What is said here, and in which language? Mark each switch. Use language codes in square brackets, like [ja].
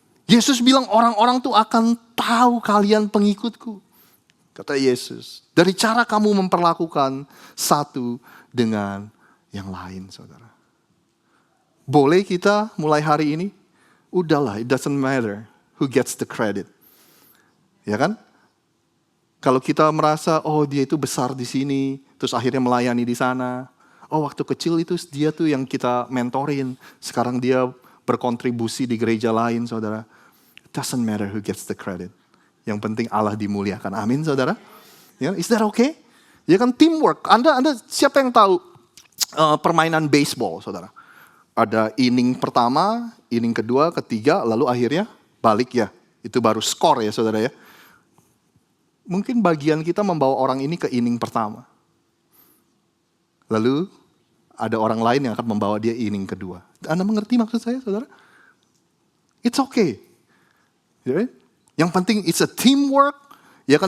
[id] Yesus bilang orang-orang tuh akan tahu kalian pengikutku. Kata Yesus, dari cara kamu memperlakukan satu dengan yang lain, saudara. Boleh kita mulai hari ini? [en] Udahlah, it doesn't matter who gets the credit. [id] Ya kan? Kalau kita merasa, oh dia itu besar di sini, terus akhirnya melayani di sana. Oh waktu kecil itu dia tuh yang kita mentorin. Sekarang dia berkontribusi di gereja lain, saudara. [en] It doesn't matter who gets the credit. [id] Yang penting Allah dimuliakan. Amin, saudara. Ya, [en] is that okay? [id] Ya kan teamwork. Anda siapa yang tahu permainan baseball, saudara? Ada inning pertama, inning kedua, ketiga, lalu akhirnya balik ya. Itu baru skor ya, saudara ya. Mungkin bagian kita membawa orang ini ke inning pertama. Lalu ada orang lain yang akan membawa dia inning kedua. Anda mengerti maksud saya, saudara? [en] It's okay. [id] Yang penting [en] it's a teamwork, [id] ya kan?